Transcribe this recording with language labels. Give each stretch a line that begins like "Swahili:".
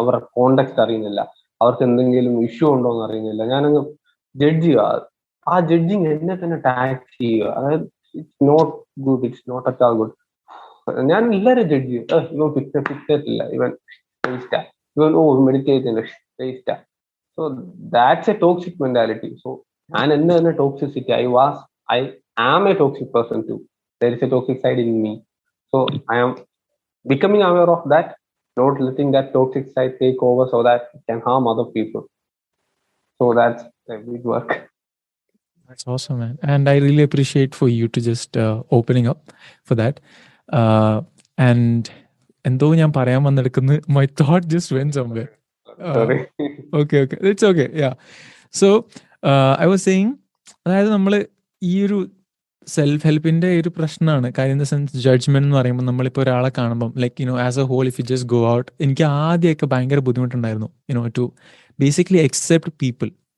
Malayalam: അവരുടെ കോണ്ടെക്സ്റ്റ് അറിയുന്നില്ല, അവർക്ക് എന്തെങ്കിലും ഇഷ്യൂ ഉണ്ടോ എന്ന് അറിയുന്നില്ല, ഞാനങ്ങ് ജഡ്ജ് ചെയ്യുക. ആ ജഡ്ജിങ് എന്നെ തന്നെ ടാക്സ് ചെയ്യുക. അതായത്
English: It's not good, it's not at all good.
Malayalam: ഞാൻ എല്ലാവരും ജഡ്ജ് ചെയ്യും. ഇവൻ ഫിക്സേറ്റില്ല, ഇവൻ വേസ്റ്റാ, ഇവൻ meditate വേസ്റ്റാ.
English: So that's a toxic mentality. So
Malayalam: ഞാൻ എന്നെ തന്നെ toxicity,
English: I am a toxic person too. There is a toxic side in me. So I am becoming aware of that, not letting that toxic side take over so that it can harm other people. So that's a big work. That's awesome, man. And I really appreciate for you to just opening up for that. And
Malayalam: എന്തോ ഞാൻ പറയാൻ വന്നെടുക്കുന്നു,
English: my thought just went somewhere. Sorry. Okay, it's okay. Yeah. So I was saying,
Malayalam: അതായത് നമ്മൾ ഈ ഒരു self ഹെൽപ്പിന്റെ ഒരു പ്രശ്നമാണ് കാര്യം.
English: in the sense judgment എന്ന് പറയുമ്പോൾ നമ്മളിപ്പോൾ ഒരാളെ കാണുമ്പം like as a whole if you just go out,
Malayalam: എനിക്ക് ആദ്യമൊക്കെ ഭയങ്കര ബുദ്ധിമുട്ടുണ്ടായിരുന്നു
English: To basically accept people.